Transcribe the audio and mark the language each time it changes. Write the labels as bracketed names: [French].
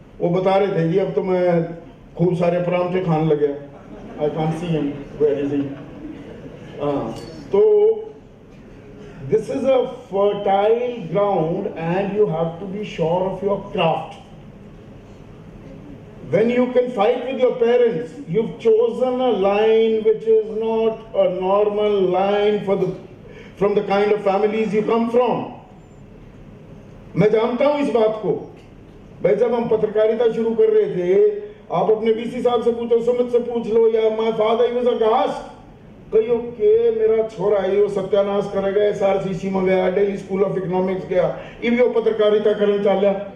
[Hindi] वो बता रहे थे जी अब तो मैं खूब सारे परांठे खाने लगे। [English] I can't see him, where is he. तो this is a fertile ground and you have to be sure of your craft. When you can fight with your parents, you've chosen a line which is not a normal line from the kind of families you come from. [Hindi] मैं जानता हूं इस बात को। भाई जब हम पत्रकारिता शुरू कर रहे थे, आप अपने VC साहब से पूछो, सुमित से पूछ लो, या [English] my father was a guest, [Hindi] कहियो के मेरा छोरा है वो सत्यानाश करेगा, SRCC में गया, दिल्ली स्कूल ऑफ इकोनॉमिक्स गया, इब यो पत्रकारिता करने चला।